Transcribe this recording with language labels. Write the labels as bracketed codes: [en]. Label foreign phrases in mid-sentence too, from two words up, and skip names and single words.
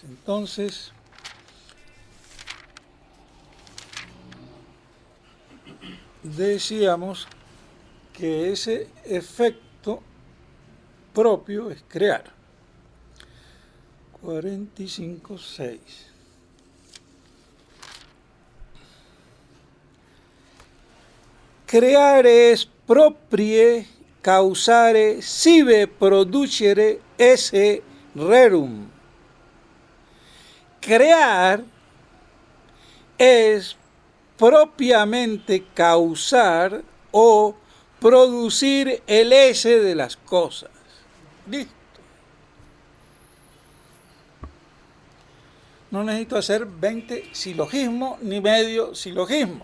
[es] Entonces, decíamos que ese efecto propio es crear. 45.6. [la] Creare es proprie causare sive producere esse rerum. [es] Crear es propiamente causar o producir el ese de las cosas. Listo. No necesito hacer 20 silogismos ni medio silogismo.